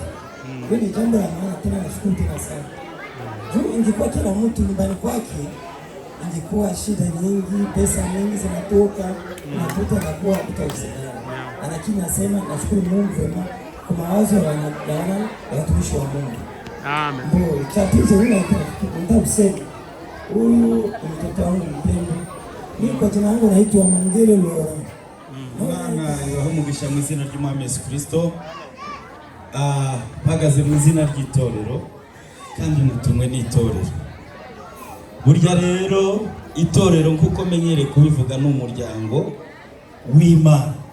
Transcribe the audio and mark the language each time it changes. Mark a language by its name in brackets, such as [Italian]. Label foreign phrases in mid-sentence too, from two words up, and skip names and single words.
[Swahili] Hiyo ni jambo la maana tena, nashukuru tena sana. Juu ingekuwa kila mtu nyumbani kwake, ingekuwa shida nyingi, pesa nyingi zinatoka, mafuta yanakuwa kutawezekana. Lakini nasema nashukuru Mungu vema kwa mawazo ya watumishi wa Mungu. Amen. Ndio, tatizo hili nataka kusema huyu ni mtoto wangu mpendwa. Mimi kwa jina langu naitwa Mangere Lora. [Kinyarwanda] Imana ibahe mu izina ry'Umwami Yesu Kristo. Mpagaze mu izina ry'itorero kandi mutumwe n'itorero. Burya rero itorero nk'uko menyere kubivuga ni umuryango w'Imana.